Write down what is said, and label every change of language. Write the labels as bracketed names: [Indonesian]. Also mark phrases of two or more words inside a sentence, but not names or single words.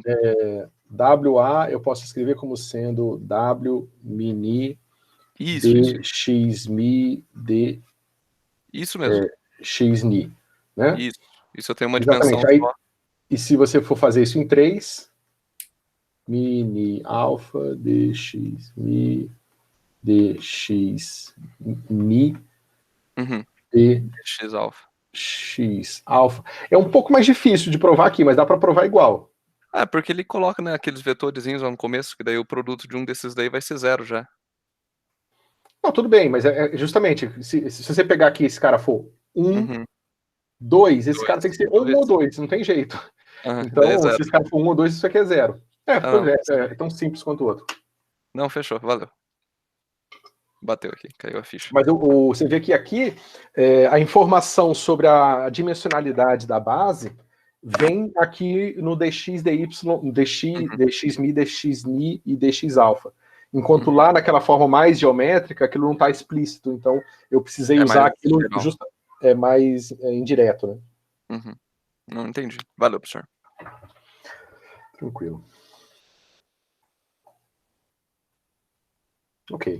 [Portuguese] WA, eu posso escrever como sendo W mini Isso. DXMI D Isso mesmo. XNI, né? Isso eu tenho uma Exatamente. dimensão Aí, só. e se você for fazer isso em 3, mini alfa DX mi DX mi X alfa. DX alfa. É um pouco mais difícil de provar aqui, mas dá para provar igual. Porque ele coloca, né, aqueles vetorzinhos lá no começo, que daí o produto de um desses daí vai ser zero já. Não, tudo bem, mas justamente, se você pegar aqui esse cara for 1, 2, esse cara tem que ser 1 ou 2, não tem jeito. Então, se esse cara for 1 ou 2, isso aqui é zero. É tão simples quanto o outro. Não, fechou, valeu. Bateu aqui, caiu a ficha. Mas você vê que aqui a informação sobre a dimensionalidade da base vem aqui no dx, dy, dx mi, dx ni e dx alfa. Enquanto lá naquela forma mais geométrica, aquilo não está explícito. Então, eu precisei usar aquilo mais indireto, né? Não entendi. Valeu, professor. Tranquilo. Ok.